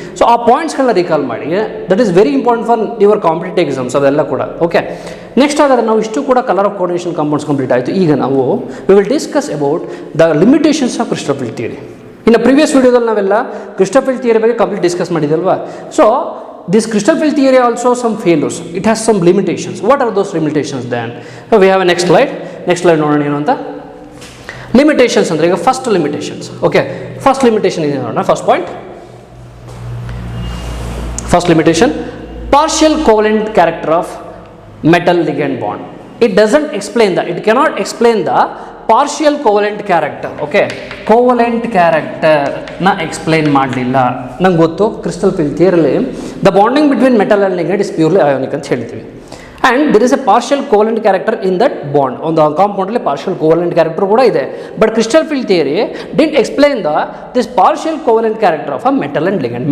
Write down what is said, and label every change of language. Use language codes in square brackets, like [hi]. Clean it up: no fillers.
[en] so [kn] ಆ ಪಾಯಿಂಟ್ಸ್ಗಳನ್ನ recall ಮಾಡಿ, [en] that is very important for your competitive exams [kn] ಅದೆಲ್ಲ ಕೂಡ. ಓಕೆ, ನೆಕ್ಸ್ಟ್ ಹಾಗಾದ್ರೆ ನಾವು ಇಷ್ಟು ಕೂಡ colour of coordination compounds complete ಆಯಿತು. ಈಗ ನಾವು [en] We will discuss about the limitations of crystal field theory. [kn] ಇನ್ನು ಪ್ರೀವಿಯಸ್ ವಿಡಿಯೋದಲ್ಲಿ ನಾವೆಲ್ಲ ಕ್ರಿಸ್ಟೋಫಿಲ್ ಥಿಯರಿ ಬಗ್ಗೆ complete discuss ಮಾಡಿದಲ್ವಾ. [en] So this crystal field theory also some failures, it has some limitations. What are those limitations then? So we have a next slide [kn] ನೋಡೋಣ ಏನು ಅಂತ. Limitations ಅಂದರೆ ಈಗ first limitations. Okay, first limitation ಇದೆ ನೋಡೋಣ. [en] First limitation, partial covalent character of metal ligand bond. It cannot explain the partial covalent character. [kn] Okay, covalent ಕ್ಯಾರೆಕ್ಟರ್ನ explain ಮಾಡಲಿಲ್ಲ. ನಂಗೆ ಗೊತ್ತು [en] crystal field ಥಿಯರಿಲಿ the bonding between metal and ligand is purely ionic [kn] ಅಂತ ಹೇಳ್ತೀವಿ. [en] And there is a partial covalent character in that bond. [kn] ಒಂದು ಕಾಂಪೌಂಡಲ್ಲಿ partial covalent character ಕೂಡ ಇದೆ. [en] But crystal field theory didn't explain this partial covalent character of a metal and ligand.